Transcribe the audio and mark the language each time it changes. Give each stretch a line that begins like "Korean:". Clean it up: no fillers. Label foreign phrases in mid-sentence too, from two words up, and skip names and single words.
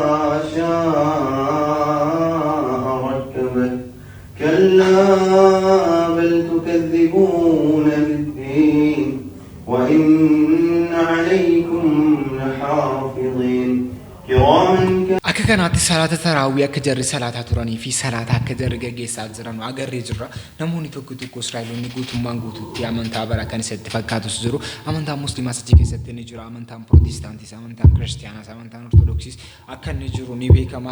Arabic: شاء ركبت كلا بل تكذبون بالدين وإن عليكم لحافظين كراما
Oromo: Akka kanaatti salaata taraawwii akka jarri salaataa turanii fi salaata akka jarri gaggeessaa jiran agarree jirra. Namoonni tokko Israa'elonni guutummaan guutuutti amantaa bara kan isatti fakkaatus jiru. Amantaan Musliimaas achi keessatti ni jira. Amantaan Protestaantiis, amantaan Kiristaanaas, amantaan Ortodoksiis akka inni jiru ni beekama.